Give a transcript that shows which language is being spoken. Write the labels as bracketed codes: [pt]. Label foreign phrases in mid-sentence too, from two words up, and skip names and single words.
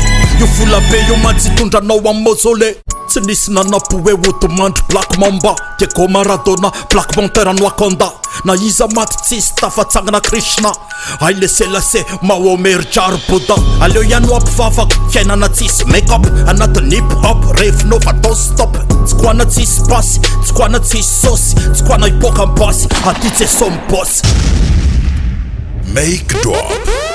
[mg] Io vola be io mantsy tondranao amin'ny mausolé. Tsy nisy nanapoe otomandry Black Mamba, Diego Maradona, Black Panther ny Wakanda. Na iza maty tsisy tafatsangana Krishna. Ay le selase Mahomer Jar Buddha. Aleo ihany ampivavaka fiainana tsisy make-up. Anatin'ny hip-hop rehefinao fa [en] don't stop. [mg] Tsy koana tsisy pasy, tsy koana tsisy sosy, tsy koana hipoka ambasy. Aty tsy sombossy. [en] Make drop.